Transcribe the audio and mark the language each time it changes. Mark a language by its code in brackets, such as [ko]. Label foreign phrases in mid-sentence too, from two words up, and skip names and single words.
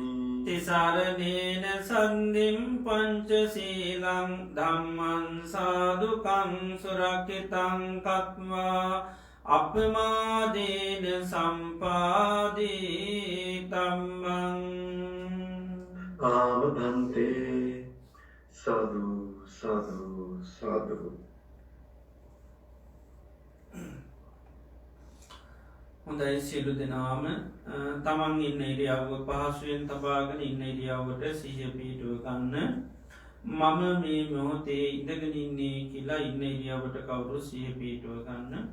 [pi] තිසරණේන සන්ධිම් පංචශීලං ධම්මං සාදුකං සුරක්ෂිතං කତ୍වා අපමාදේන සම්පාදී තම්මං. ආමභන්තේ සාදු සාදු සාදු. [si] හොඳයි සියලු දෙනාම තමන් ඉන්න ඉරියව්ව පහසුවෙන් තබාගෙන ඉන්න ඉරියව්වට සිහිය පිහිටුව ගන්න. මම මේ මොහොතේ ඉඳගෙන ඉන්නේ කියලා ඉන්න ඉරියව්වට කවුරු සිහිය පිහිටුව ගන්න.